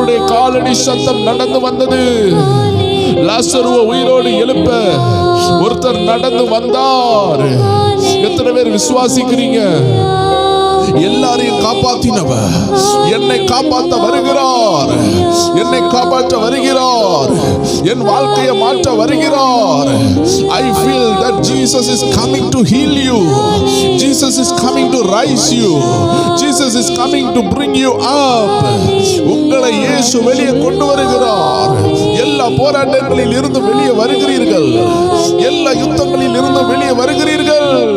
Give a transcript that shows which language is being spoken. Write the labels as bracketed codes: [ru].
[ta] காலடி சத்தம் நடந்து வந்தது. லாசருவை உயிரோடு எழுப்ப ஒருத்தர் நடந்து வந்தார். எத்தனை பேர் விசுவாசிக்கிறீங்க? எல்லாரையும் காப்பாத்தினவர் என்னை காப்பாற்ற வருகிறார், என்னை காப்பாற்ற வருகிறார், என் வாழ்க்கையை மாற்ற வருகிறார். [en] I feel that Jesus is coming to heal you. Jesus is coming to rise you. Jesus is coming to bring you up. [ta] உங்களை இயேசு வெளியே கொண்டு வருகிறார். எல்லா போராட்டங்களில் இருந்து வெளியே வருகிறீர்கள், எல்லா யுத்தங்களில் இருந்து வெளியே வருகிறீர்கள்.